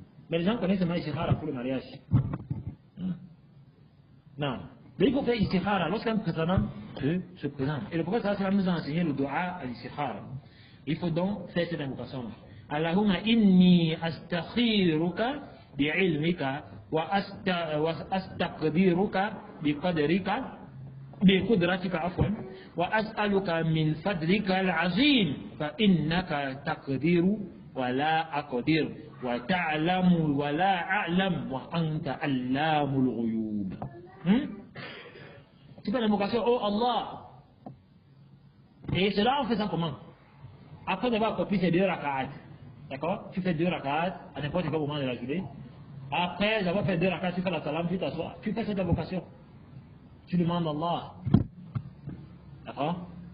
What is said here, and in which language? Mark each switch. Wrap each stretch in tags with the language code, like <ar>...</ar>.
<fr>Mais les gens connaissent seulement istikhara pour le mariage. Non. Mais il faut faire istikhara lorsqu'un président se présente. Et le prophète sallallahu nous a enseigné le dua à l'istikhara. Il faut donc faire cette invocation.</fr> <ar>Allahumma inni astakhiruka bi'ilmika وأستقدرك بقدرتك عفوا وأسألك من فضلك العظيم فإنك تقدر ولا أقدر وتعلم ولا أعلم وأنت علام الغيوب.</ar> <fr>Tu fais l'invocation, oh Allah. Et cela en faisant comment? Après d'avoir accompli ces 2 rak'at, d'accord? Tu fais 2 rak'at à n'importe quel moment de la journée. Après avoir fait 2 rak'at, tu fais la salam, tu t'assois, tu fais cette invocation. Tu demandes à Allah. D'accord?</fr>